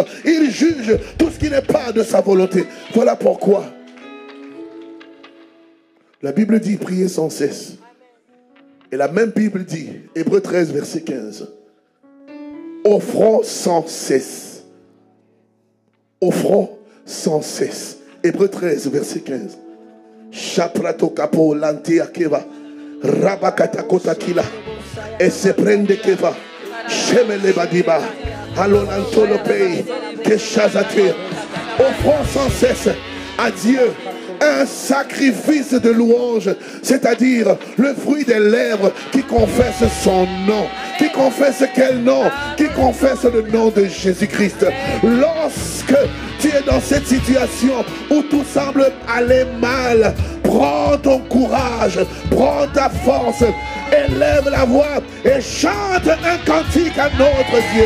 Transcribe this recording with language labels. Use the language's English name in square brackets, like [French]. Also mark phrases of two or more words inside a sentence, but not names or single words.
[French] Il juge tout ce qui n'est pas de sa volonté. Voilà pourquoi la Bible dit prier sans cesse. Et la même Bible dit, Hébreux 13, verset 15, offrons sans cesse. Offrons sans cesse. Hébreux 13, verset 15. Chaprato capo lantea keva. Rabakata kotakila. Et se prende keva. Shemele badiba. Alonantolo pei. Keshazate. Offrons sans cesse à Dieu un sacrifice de louange, c'est-à-dire le fruit des lèvres qui confesse son nom. Qui confesse quel nom? Qui confesse le nom de Jésus-Christ. Lorsque tu es dans cette situation où tout semble aller mal, prends ton courage, prends ta force, élève la voix et chante un cantique à notre Dieu.